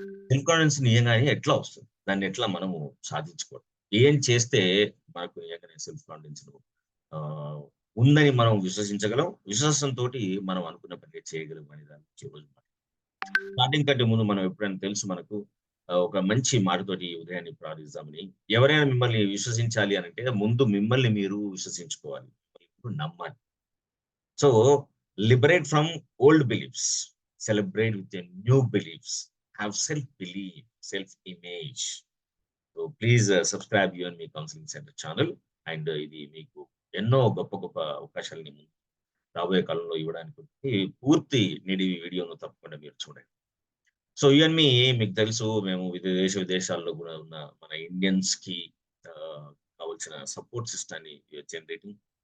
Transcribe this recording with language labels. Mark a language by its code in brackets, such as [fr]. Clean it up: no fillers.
[te] Self confidence నిజంగానే ఎట్లా వస్తుంది, దాన్ని ఎట్లా మనము సాధించుకోవడం, ఏం చేస్తే మనకు నిజంగానే సెల్ఫ్ కాన్ఫిడెన్స్ ఉందని మనం విశ్వసించగలం, విశ్వాసంతో మనం అనుకున్న పని చేయగలం అనే దాని గురించి రోజు స్టార్టింగ్ కంటే ముందు మనం ఎప్పుడైనా తెలుసు మనకు ఒక మంచి మాటతోటి ఉదయాన్ని ప్రారంభిస్తామని. ఎవరైనా మిమ్మల్ని విశ్వసించాలి అని అంటే ముందు మిమ్మల్ని మీరు విశ్వసించుకోవాలి, నమ్మాలి. [en] So liberate from old beliefs, celebrate with your new beliefs, have self-belief, self-image. So please subscribe You and Me Counseling Center channel. [te] And ఇది మీకు ఎన్నో గొప్ప అవకాశాలని రాబోయే కాలంలో ఇవ్వడానికి పూర్తి నిడి వీడియోను తప్పకుండా మీరు చూడండి. సో యు అండ్ మీ, మీకు తెలుసు మేము విదేశాల్లో కూడా ఉన్న మన ఇండియన్స్ కి కావాల్సిన సపోర్ట్ సిస్టాన్ని జనరేటింగ్.